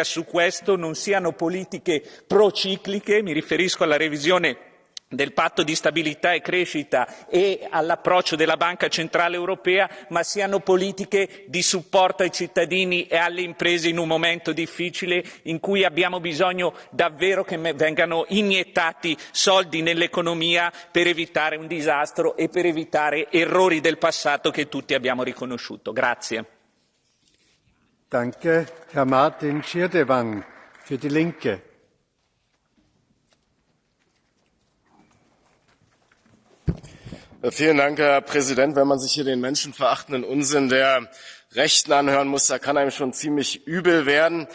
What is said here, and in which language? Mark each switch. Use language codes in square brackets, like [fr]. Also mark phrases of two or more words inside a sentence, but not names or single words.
[it] su questo non siano politiche procicliche, mi riferisco alla revisione del patto di stabilità e crescita e all'approccio della Banca Centrale Europea, ma siano politiche di supporto ai cittadini e alle imprese in un momento difficile in cui abbiamo bisogno davvero che vengano iniettati soldi nell'economia per evitare un disastro e per evitare errori del passato che tutti abbiamo riconosciuto. Grazie. [de] Danke, Herr Martin Schirdewan für die Linke. Vielen Dank, Herr Präsident. Wenn man sich hier den menschenverachtenden Unsinn der Rechten anhören muss, da kann einem schon ziemlich übel werden.